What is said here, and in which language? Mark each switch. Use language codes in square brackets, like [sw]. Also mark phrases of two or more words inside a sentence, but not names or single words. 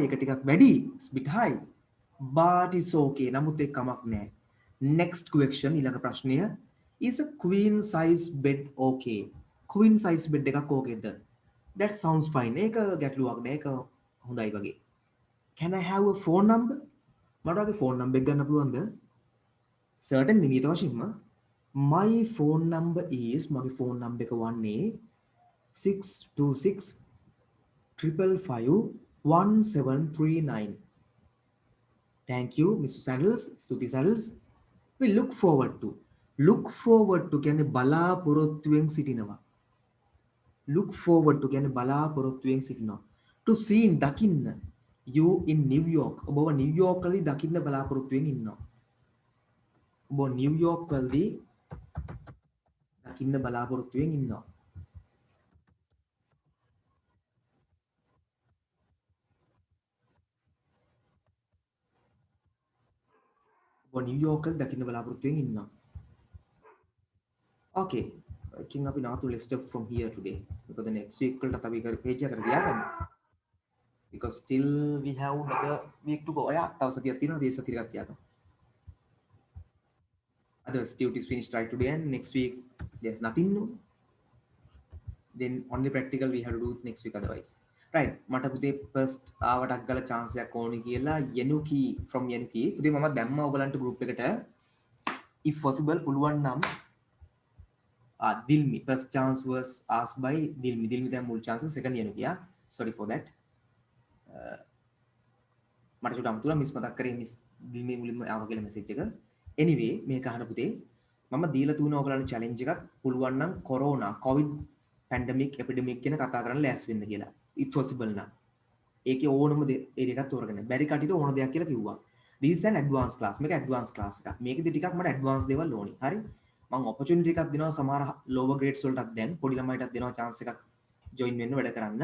[si] එක ටිකක් වැඩි [en] is bit high but it's okay [si] නමුත් ඒක කමක් නැහැ [en] next question [si] ඊළඟ ප්‍රශ්නය [en] is a queen size bed okay queen size bed [si] එකක් ඕකේද [en] that sounds fine [si] ඒක ගැටලුවක් නෑ ඒක හොඳයි වගේ [en] can I have a phone number [si] මට ඔයාගේ phone number එක ගන්න පුළුවන්ද [en] certainly [si] නියත වශයෙන්ම [en] my phone number is [si] මගේ phone number එක වන්නේ [en] 626 555 1739 thank you Mr. [si] Sandals ස්තුති Sandals [en] we look forward to [si] කියන්නේ බලාපොරොත්තුවෙන් සිටිනවා [en] look forward to [si] කියන්නේ බලාපොරොත්තුවෙන් සිටිනවා [en] to see [si] දකින්න [en] you in [si] New York ඔබව New York වලදී දකින්න බලාපොරොත්තුවෙන් ඉන්නවා ඔබ New York වලදී දකින්න බලාපොරොත්තුවෙන් ඉන්නවා ඔබ New York වලදී දකින්න බලාපොරොත්තුවෙන් ඉන්නවා [en] okay I think අපි not to let's stop from here today because the next week [si] වලට අපි කර [en] page [si] එකට ගියාම [en] because still we have another week to go [si] ඔයා තව සතියක් තියෙනවා මේ සතිය ටිකක් තියාගන්න [en] other duties finished right today and next week there's nothing new then only practical we have to do next week otherwise right [si] මට පුතේ [en] first [si] ආවටක් ගාලා [en] chance [si] එකක් ඕනි කියලා [en] Yenuki from Yenuki [si] පුතේ මම දැම්මා ඔයගලන්ට [en] group එකට if possible [si] පුළුවන් නම් [en] Dilmi first chance was asked by Dilmi [si] දැන් මුල් [en] chance second Yenuki yeah sorry for that [si] මට චුට්ටක් අමතක මිස් මතක් කරේ මිස් Dilmi මුලින්ම ආව කියලා message එක anyway මේක අහන පුතේ මම දීලා තුන ඔයගලන්ට challenge එකක් පුළුවන් නම් [en] corona covid pandemic epidemic [si] කියන කතා කරන්න ලෑස්ති වෙන්න කියලා if possible නම් ඒකේ ඕනම ඒරියා එකක් තෝරගෙන බැරි කටියට ඕන දෙයක් කියලා කිව්වා [en] this is an advanced class [si] මේක [en] advanced class [si] එකක් මේකෙදි ටිකක් මට advanced දේවල් ඕනි හරි මම opportunity එකක් දෙනවා සමහර lower grades වලටත් දැන් පොඩි ළමයිටත් දෙනවා chance එකක් join වෙන්න වැඩ කරන්න